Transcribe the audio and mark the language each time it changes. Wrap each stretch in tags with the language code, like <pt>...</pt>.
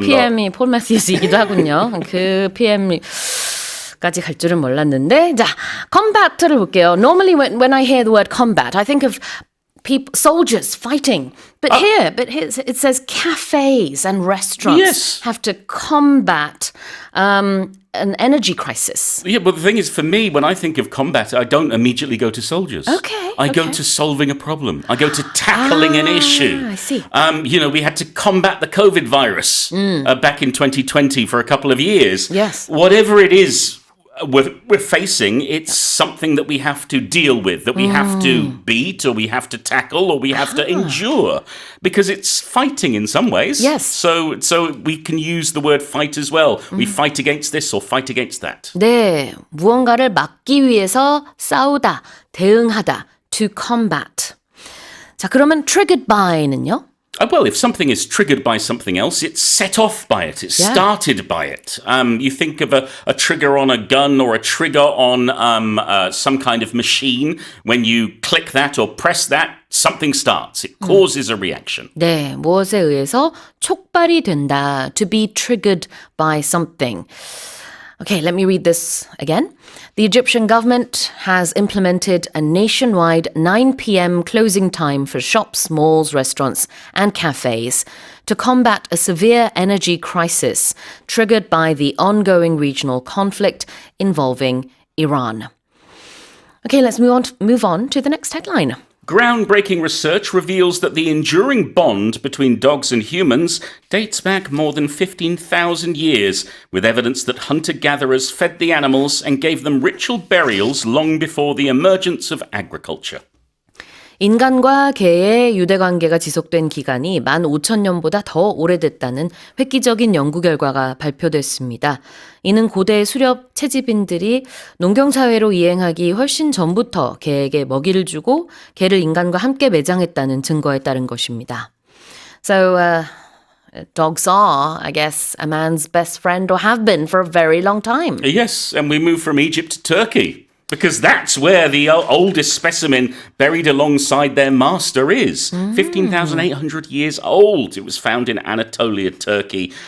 <ko>PM이 폴 매튜스이기도 하군요. 그 PM까지 갈 줄은 몰랐는데 자, combat를 볼게요.</ko> <en>Normally when I hear the word combat, I think of soldiers fighting. But here it says cafes and restaurants have to combat an energy crisis. Yeah, but the thing is, for me, when I think of combat, I don't immediately go to soldiers. Okay. I go to solving a problem. I go to tackling an issue. I see. We had to combat the COVID virus back in 2020 for a couple of years. Yes. Whatever it is we're facing, it's something that we have to deal with, that we have to beat, or we have to tackle, or we have to endure, because it's fighting in some ways. Yes. So we can use the word fight as well. We fight against this or fight against that.</en> <ko>네, 무언가를 막기 위해서 싸우다, 대응하다, to combat. 자, 그러면 triggered by는요?</ko> <en>Well, if something is triggered by something else, it's set off by it. It's started by it. You think of a trigger on a gun or a trigger on some kind of machine. When you click that or press that, something starts. It causes a reaction.</en> <ko>네, 무엇에 의해서 촉발이 된다.</ko> <en>To be triggered by something. Okay, let me read this again. The Egyptian government has implemented a nationwide 9 p.m. closing time for shops, malls, restaurants, and cafes to combat a severe energy crisis triggered by the ongoing regional conflict involving Iran. Okay, let's move on to the next headline. Groundbreaking research reveals that the enduring bond between dogs and humans dates back more than 15,000 years, with evidence that hunter-gatherers fed the animals and gave them ritual burials long before the emergence of agriculture.</en> <ko>인간과 개의 유대관계가 지속된 기간이 15,000년보다 더 오래됐다는 획기적인 연구 결과가 발표됐습니다. 이는 고대 수렵 채집인들이 농경사회로 이행하기 훨씬 전부터 개에게 먹이를 주고 개를 인간과 함께 매장했다는 증거에 따른 것입니다.</ko> <en>So, dogs are, I guess, a man's best friend or have been for a very long time. Yes, and we move from Egypt to Turkey. Because that's where the oldest specimen buried alongside their master is. 15,800 years old. It was found in Anatolia, Turkey.</en>